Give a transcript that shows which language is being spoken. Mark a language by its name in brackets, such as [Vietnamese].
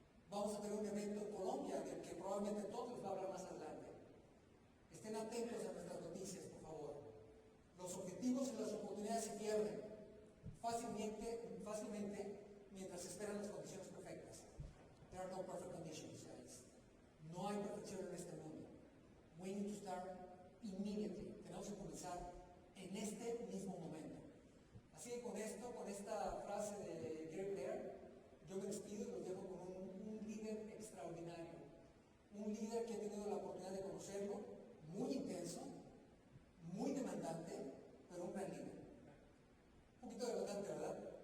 [Spanish] Vamos a tener un evento en Colombia, del que probablemente todos les va a hablar más adelante. Estén atentos a nuestras noticias, por favor. Los objetivos y las oportunidades se pierden fácilmente mientras esperan las condiciones perfectas. [English] There are no perfect conditions, guys. [Spanish] No hay perfección en este mundo. [English] We need to start immediately. [Spanish] Tenemos que comenzar en este mismo momento. Así que con esto, con esta frase de Gary Blair, yo me despido y los dejo con un líder extraordinario. Un líder que he tenido la oportunidad de conocerlo, muy intenso, muy demandante, pero un gran líder. Un poquito demandante, ¿verdad?